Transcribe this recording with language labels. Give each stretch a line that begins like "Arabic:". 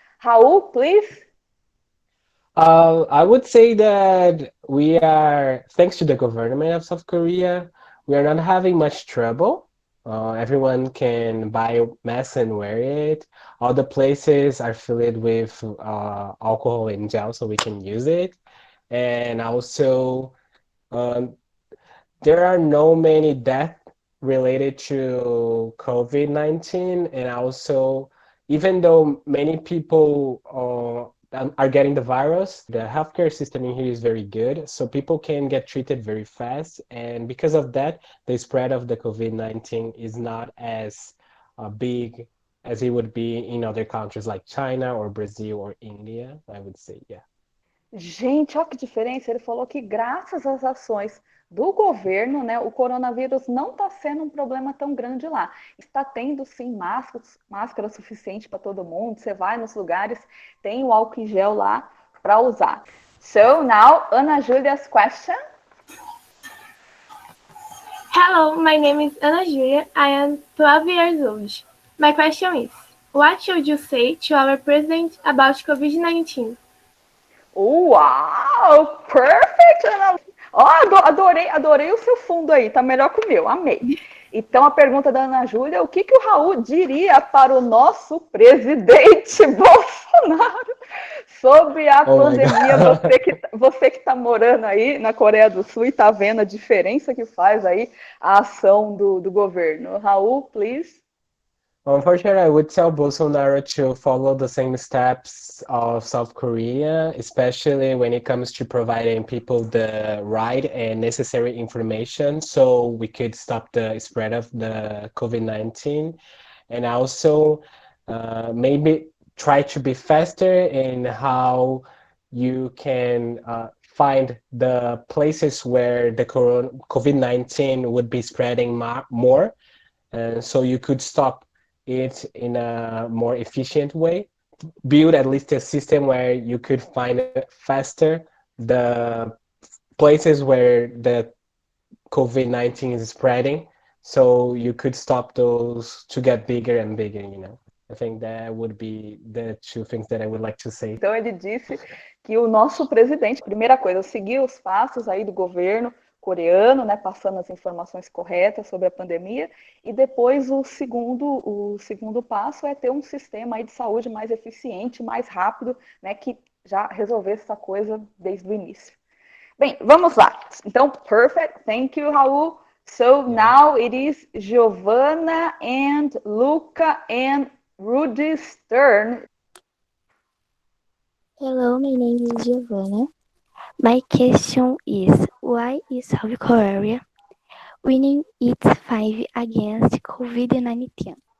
English: Raul, please. I would say that we are, thanks to the government of South Korea, we are not having much trouble. Everyone can buy masks and wear it. All the places are filled with alcohol and gel, so we can use it. And also, um, there are no many deaths related to COVID-19, and also, even though many people are getting the virus, the healthcare system in here is very good, so people can get treated very fast, and because of that, the spread of the COVID-19 is not as big as it would be in other countries like China or Brazil or India, I would say, yeah.
Portuguese: Gente, olha que diferença. Ele falou que graças às ações do governo, né, o coronavírus não está sendo um problema tão grande lá. Está tendo sim máscara suficiente para todo mundo. Você vai nos lugares, tem o álcool em gel lá para usar.
English: So now, Ana Julia's question. Hello, my name is Ana Julia. I am 12 years old. My question is, what should you say to our president about COVID-19? Uau! Perfect, Ana!
Portuguese: Ó, adorei o seu fundo aí, tá melhor que o meu, amei. Então, a pergunta da Ana Júlia, o que o Raul diria para o nosso presidente Bolsonaro sobre a pandemia? Você que está morando aí na Coreia do Sul e está vendo a diferença que faz aí a ação do governo.
English: Raul, please. Unfortunately, I would tell Bolsonaro to follow the same steps of South Korea, especially when it comes to providing people the right and necessary information so we could stop the spread of the COVID-19. And also maybe try to be faster in how you can find the places where the COVID-19 would be spreading more. So you could stop it in a more efficient way, build at least a system where you could find faster the places where the COVID-19 is spreading, so you could stop those to get bigger and bigger, you know. I think that would be the two things that I would like to say.
Portuguese: Então ele disse que o nosso presidente, primeira coisa, seguir os passos aí do governo coreano, né, passando as informações corretas sobre a pandemia, e depois o segundo passo é ter um sistema aí de saúde mais eficiente, mais rápido, né, que já resolvesse essa coisa desde o início. Bem, vamos lá. Então,
English: perfect. Thank you,
Portuguese: Raul.
English: So now it is Giovanna and Luca and Rudy's turn. Hello, my name is Giovanna. My question is, why is South Korea winning its fight against COVID-19?